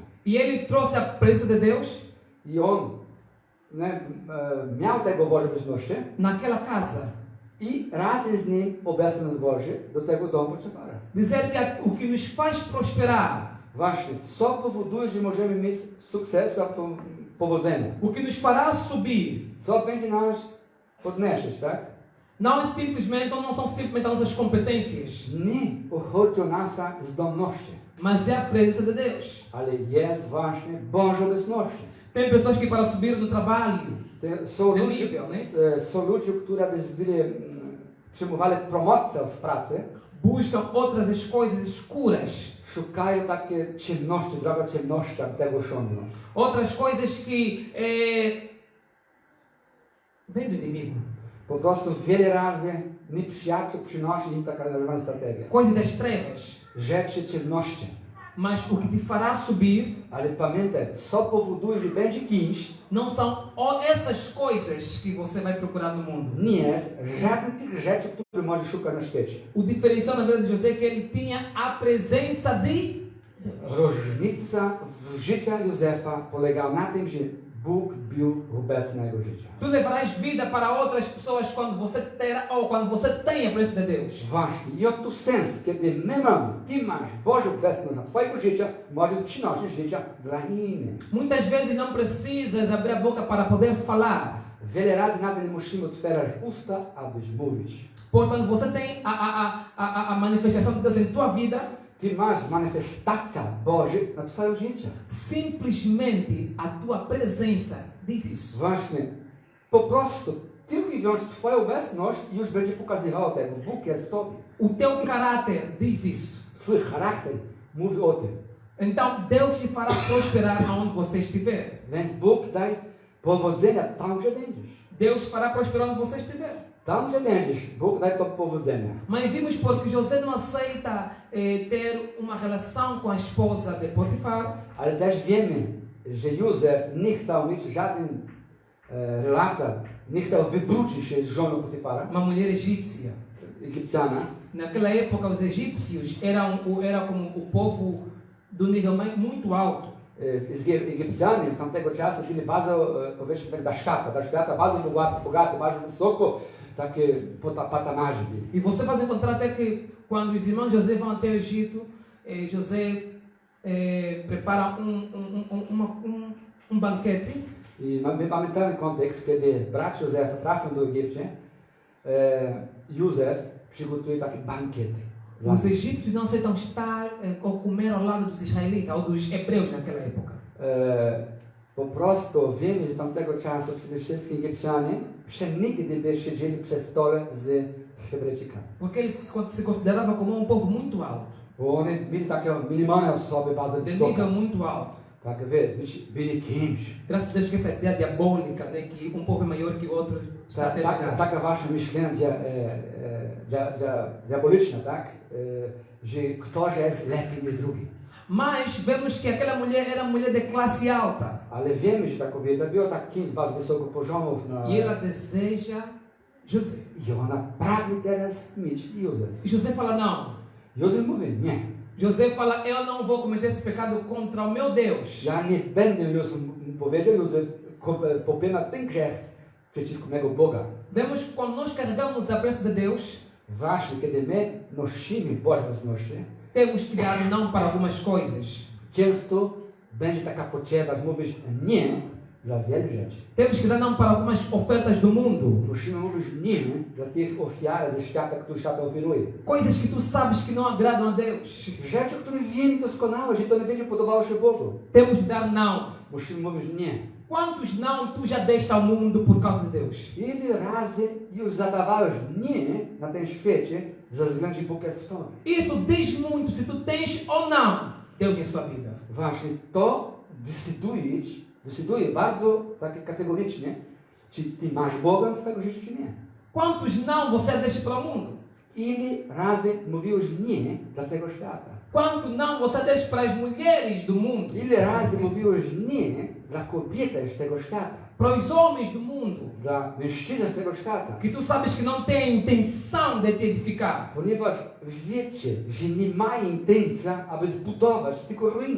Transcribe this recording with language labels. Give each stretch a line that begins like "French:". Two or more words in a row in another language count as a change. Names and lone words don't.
Portuguese: E ele trouxe a presença de Deus
Polish: I on miał tego Bożą obecność
Portuguese: naquela casa.
Polish: i razem z nim obecność Boża do tego domu Potyfara.
Portuguese: Dizer que o que nos faz prosperar,
Polish: Właśnie, co powoduje, że możemy mieć sukces, powodzenie?
Portuguese: o que nos fará subir,
Polish: Co będzie nas podnosić, tak?
Portuguese: não é simplesmente, ou não são simplesmente as nossas competências,
Polish: Nie chodzi o nasze zdolności,
Portuguese: mas é a presença de Deus.
Polish: ale jest właśnie Boża obecność.
Portuguese: Tem pessoas que para subir no trabalho,
Polish: Są
Portuguese: de
Polish: ludzie,
Portuguese: nível, né?
Polish: są ludzie, którzy przyjmowali promocję w pracy,
Portuguese: buscam outras as coisas escuras,
Polish: szukają takie ciemności, droga ciemności, aby tego osiągnąć.
Portuguese: outras coisas que vêm do inimigo,
Polish: Po prostu wiele razy nieprzyjaciół przynosi im taka normalna strategia.
Portuguese: coisas das trevas.
Polish: Rzeczy ciemności.
Portuguese: Mas o que te fará subir
Polish: Ale pamiętaj, co powoduje, że będzie kimś,
Portuguese: não são essas coisas que você vai procurar no mundo.
Polish: nie jest żaden tych rzeczy, które możesz szukać na świecie.
Portuguese: O diferencial na vida de José é que ele tinha a presença de
Polish: Różnica w życiu Józefa polegała na tym, że Bóg był obecny na jego życiu.
Portuguese: Tu levarás vida para outras pessoas quando você terá ou quando você tem a presença de Deus.
Polish: Właśnie. I oto sens, kiedy my mamy, ty masz Bożą obecność na twojego życia, możesz przynosić życia dla innych.
Portuguese: Muitas vezes não precisas abrir a boca para poder falar.
Polish: Wiele razy nawet nie musimy otwierać usta, abyś mówić.
Portuguese: Porque quando você tem a manifestação de Deus em tua vida,
Polish: Ty masz manifestacja Boża na twoim życiu.
Portuguese: simplesmente a tua presença diz isso.
Polish: Właśnie. Po prostu tylko i wyłącznie twoja obecność już będzie pokazywała tego. Bóg jest w tobie.
Portuguese: O teu caráter diz isso.
Polish: Twój charakter mówi o tym.
Portuguese: Então Deus te fará prosperar aonde você estiver.
Polish: Więc Bóg daje powodzenia tam, gdzie będziesz.
Portuguese: Deus te fará prosperar onde você estiver.
Polish: Tam, gdzie będziesz, Bóg daje to powodzenia.
Portuguese: Mas vimos porque José não aceita ter uma relação com a esposa de Potifar,
Polish: Ale też wiemy, że Józef nie chciał mieć żadnej relacji, nie chciał wybrudzić się z żoną Potyfara,
Portuguese: uma mulher egípcia.
Polish: Egipcjana.
Portuguese: Naquela época, os egípcios eram como o povo do nível muito alto.
Polish: Egipcjanie w tamtego czasu byli bardzo, powiedzmy tak, do świata bardzo bogaty, bardzo wysoko, takie patanaże byli.
Portuguese: E você vai encontrar até que quando os irmãos José vão até o Egito, José prepara banquete.
Polish: I my pamiętamy kontekst, kiedy bracia Józefa trafią do Egiptu, Józef przygotuje takie bankiety.
Portuguese: Os egípcios não aceitam estar ou comer ao lado dos israelitas ou dos hebreus naquela época.
Polish: Po prostu wiemy z tamtego czasu przede wszystkim Egipcjanie przenigdy by siedzieli przy stole z Hebrajczykami.
Portuguese: Porque eles se consideravam como povo muito alto,
Polish: Bo oni mieli takie minimalne osoby bardzo
Portuguese: de nível
Polish: wysokie.
Portuguese: muito alto.
Polish: Tak, byli kimś.
Portuguese: Graças a Deus que essa ideia diabólica, né, que um povo é maior que o outro, está terminada.
Polish: Taka wasze myślenie diaboliczne, tak? Że ktoś jest lepiej niż drugi.
Portuguese: Mas vemos que aquela mulher era mulher de classe alta.
Polish: Ale wiemy, że ta kobieta była tak kimś bardzo wysoko poziomów.
Portuguese: E ela deseja José.
Polish: I ona pragnie teraz mieć Józef.
Portuguese: E José fala, não.
Polish: Józef mówi, nie.
Portuguese: José fala, eu não vou cometer esse pecado contra o meu Deus.
Polish: Ja nie będę, powiedział Józef, popełniać ten grzech przeciwko mego Boga.
Portuguese: Vemos que quando nós carregamos a presença de Deus,
Polish: Właśnie, kiedy my nosimy Boże obecności,
Portuguese: temos que dar não para algumas coisas.
Polish: często będzie taka potrzeba, że mówisz nie dla wielu rzeczy.
Portuguese: Temos que dar não para algumas ofertas do mundo.
Polish: Musimy mówić nie dla tych ofiar ze świata, które świat oferuje.
Portuguese: Coisas que tu sabes que não agradam a Deus.
Polish: Rzeczy, które wiemy doskonale, że to nie będzie podobało się Bogu.
Portuguese: Temos que dar não.
Polish: Musimy mówić nie.
Portuguese: Quantos não tu já deste ao mundo por causa de Deus?
Polish: Ile razy już zadawałeś nie na tym świecie, ze względu, że Bóg jest w tobie.
Portuguese: Isso diz muito se tu tens ou não Deus em sua vida.
Polish: Właśnie to decyduje bardzo takie kategorycznie, czy ty masz Boga w twojego życia, czy nie.
Portuguese: Quantos não você deixa para o mundo?
Polish: Ile razy mówiłeś nie dla tego świata?
Portuguese: Quanto não você deixa para as mulheres do mundo,
Polish: Ile razy mówiłeś nie dla kobiety z tego świata,
Portuguese: para os homens do mundo,
Polish: dla mężczyzn z tego świata.
Portuguese: que tu sabes que não têm a intenção de te edificar.
Polish: Ponieważ wiecie, że nie mają intencja, aby zbudować, tylko ruinę.